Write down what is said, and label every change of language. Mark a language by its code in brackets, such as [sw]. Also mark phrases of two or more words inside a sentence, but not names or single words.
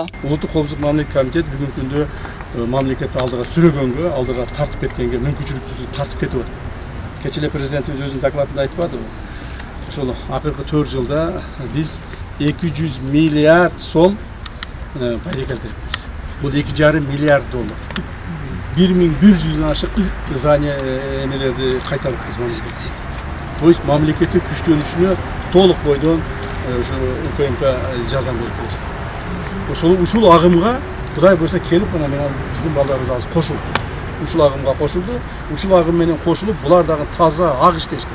[ky] Улуттук коопсуздук мамлекеттик комитет бүгүнкү күндө мамлекетти алдыга сүрөгөнгө, алдыга тартып кеткенге мүмкүнчүлүктүү тартып кетип атат. Кечээ президентибиз өзүнүн докладында айтпадыбы? Ошол акыркы 4 жылда биз 200 миллиард сом пайда келтириппиз. Бұл 2,5 миллиард доллар. 1100 ашық здание эмелерди кайтарып мамлекетке. [ru] То есть [ky] мамлекеттин күчтөнүшүнө толук бойдон УКМК жардам берип келишти. Ушул агымга Кудай буйрса келип мына биздин балдарыбыз азыр кошулду. Ушул агымга кошулду. Ушул агым менен кошулуп, булар дагы таза ак иштешкен.